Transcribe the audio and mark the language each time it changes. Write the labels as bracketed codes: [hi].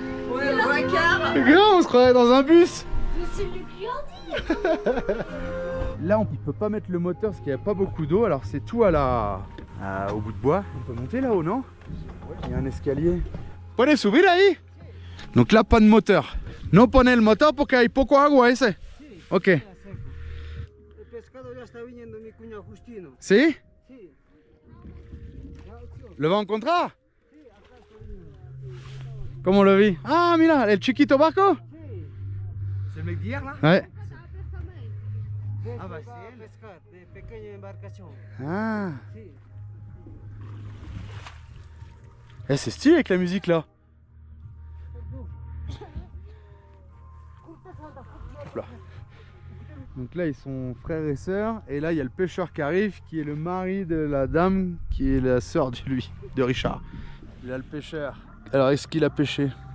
[fr] Ouais, le vacar. Grave, on se croirait dans un bus. Mais c'est mieux qu'Yordi. Là, on peut pas mettre le moteur parce qu'il n'y a pas beaucoup d'eau. Alors, c'est tout au bout de bois. On peut monter là-haut, non? Il y a un escalier. [es] Puedes subir ahí. [fr] Donc là, pas de moteur. [es] No pone el motor porque hay poco agua ese. Ok. El pescado ya está viniendo mi cuñado Justino. ¿Sí? Sí. ¿Lo va a encontrar? ¿Cómo lo vi? Ah, mira, el chiquito barco. ¿Es el [fr] mec d'hier là? Ouais. Ah bah c'est él. [es] Pescar de pequeña embarcación. Ah. Sí. [fr] Eh, c'est stylé avec la musique là. Hop là. Donc là, ils sont frères et sœurs. Et là, il y a le pêcheur qui arrive, qui est le mari de la dame, qui est la sœur de Richard. Il a le pêcheur. Alors, est-ce qu'il a pêché?